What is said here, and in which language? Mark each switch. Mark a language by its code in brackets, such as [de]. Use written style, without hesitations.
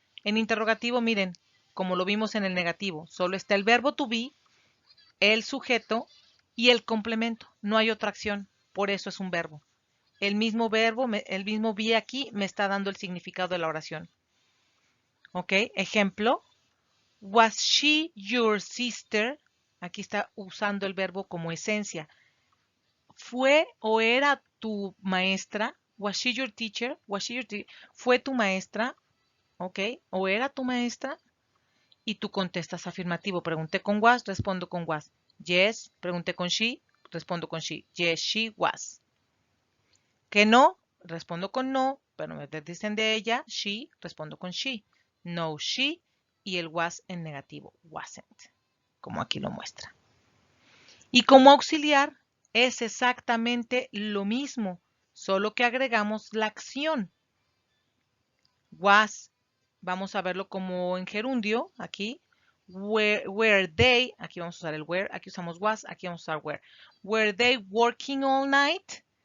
[es] En interrogativo, miren, como lo vimos en el negativo, solo está el verbo to be, el sujeto y el complemento. No hay otra acción, por eso es un verbo. El mismo verbo, el mismo be aquí me está dando el significado de la oración. ¿Ok? Ejemplo, [en] was she your sister? [es] Aquí está usando el verbo como esencia. ¿Fue o era tu maestra? [en] Was she your teacher? [es] ¿Fue tu maestra? ¿Ok? ¿O era tu maestra? Y tú contestas afirmativo. Pregunté con was, respondo con was. Yes, pregunté con she, respondo con she. [en] Yes, she was. [es] Que no, respondo con no, pero me dicen de ella, she, respondo con she. [en] No, she, [es] y el was en negativo, wasn't, como aquí lo muestra. Y como auxiliar es exactamente lo mismo, solo que agregamos la acción. Was, vamos a verlo como en gerundio, aquí. Were they, aquí vamos a usar el were, aquí usamos was, aquí vamos a usar were. [en] Were they working all night?